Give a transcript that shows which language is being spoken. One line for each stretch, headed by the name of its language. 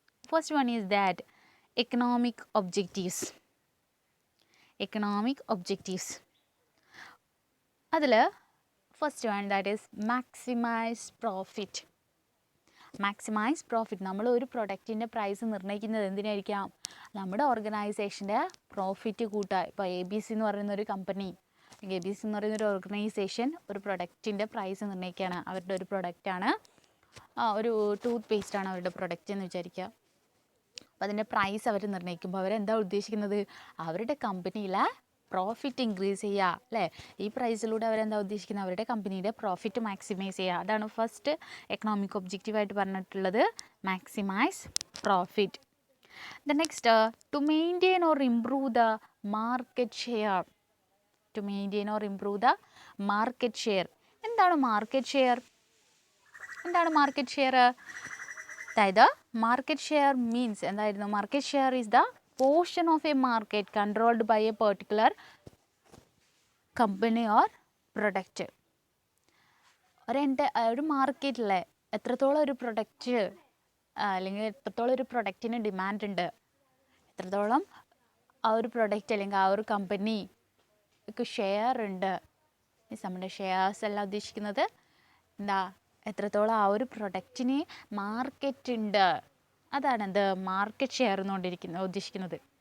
English: First one is that economic objectives. Economic objectives, അതിൽ first one, that is maximise profit. Maximise profit.
Malayalam: നമ്മൾ ഒരു പ്രൊഡക്റ്റിൻ്റെ price നിർണ്ണയിക്കുന്നത് എന്തിനായിരിക്കാം, നമ്മുടെ ഓർഗനൈസേഷൻ്റെ profit കൂട്ടാൻ. ഇപ്പോൾ ABC എന്ന് പറയുന്നൊരു കമ്പനി, ABC എന്ന് പറയുന്നൊരു ഓർഗനൈസേഷൻ ഒരു പ്രൊഡക്റ്റിൻ്റെ പ്രൈസ് നിർണ്ണയിക്കുകയാണ്. അവരുടെ ഒരു പ്രൊഡക്റ്റാണ്, ഒരു ടൂത്ത് പേസ്റ്റാണ് അവരുടെ പ്രൊഡക്റ്റ് എന്ന് വിചാരിക്കുക. അപ്പോൾ അതിൻ്റെ പ്രൈസ് അവർ നിർണ്ണയിക്കുമ്പോൾ അവരെന്താ ഉദ്ദേശിക്കുന്നത്, അവരുടെ കമ്പനിയിലെ പ്രോഫിറ്റ് ഇൻക്രീസ് ചെയ്യുക അല്ലേ. ഈ പ്രൈസിലൂടെ അവരെന്താ ഉദ്ദേശിക്കുന്നത്, അവരുടെ കമ്പനിയുടെ പ്രോഫിറ്റ് മാക്സിമൈസ് ചെയ്യുക. അതാണ് ഫസ്റ്റ് എക്കണോമിക് ഒബ്ജക്റ്റീവായിട്ട് പറഞ്ഞിട്ടുള്ളത്,
English: Maximise profit. The next, to maintain or improve the market share. To maintain or improve the market share.
Malayalam: എന്താണ് മാർക്കറ്റ് ഷെയർ? എന്താണ് മാർക്കറ്റ് ഷെയർ? അതായത് മാർക്കറ്റ് ഷെയർ മീൻസ് എന്തായിരുന്നു,
English: Market share is the portion of a market controlled by a particular company or product.
Malayalam: ഒരു മാർക്കറ്റിലെ എത്രത്തോളം ഒരു product അല്ലെങ്കിൽ എത്രത്തോളം ഒരു പ്രൊഡക്റ്റിന് ഡിമാൻഡ് ഉണ്ട്, എത്രത്തോളം ആ ഒരു പ്രൊഡക്റ്റ് അല്ലെങ്കിൽ ആ ഒരു കമ്പനിക്ക് ഷെയർ ഉണ്ട്. നമ്മുടെ ഷെയർസ് എല്ലാം ഉദ്ദേശിക്കുന്നത് എന്താ, എത്രത്തോളം ആ ഒരു പ്രൊഡക്റ്റിന് മാർക്കറ്റ് ഉണ്ട്, അതാണ് എന്ത് മാർക്കറ്റ് ഷെയർ എന്നുകൊണ്ടിരിക്കുന്നത് ഉദ്ദേശിക്കുന്നത്.